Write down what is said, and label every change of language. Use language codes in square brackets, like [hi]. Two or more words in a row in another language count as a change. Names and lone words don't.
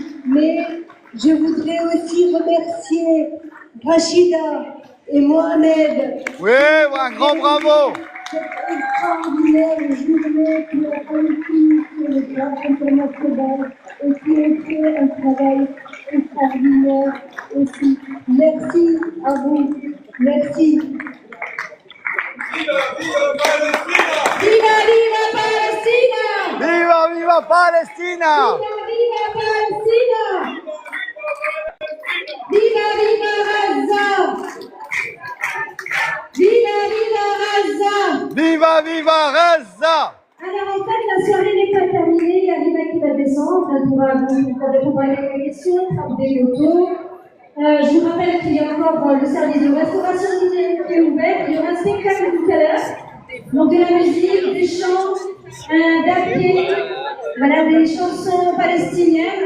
[fr] Mais je voudrais aussi remercier Rachida et Mohamed. Oui, un grand bravo! Cette extraordinaire journée pour la Palestine sur le plan international et qui ont fait un travail extraordinaire aussi. Merci à vous. Merci. [it] Viva, viva Palestina! Viva, viva Palestina! Viva, viva Palestina! Viva, viva Gaza! Viva, viva Gaza! Viva, viva Gaza! [fr] Alors en fait, la soirée n'est pas terminée, il y a Lina qui va descendre, elle pourra vous répondre à quelques questions, prendre des photos. Je vous rappelle qu'il y a encore le service de restauration qui est ouvert, il y aura un spectacle tout à l'heure, donc de la musique, des chants, un dapier, voilà, des chansons palestiniennes.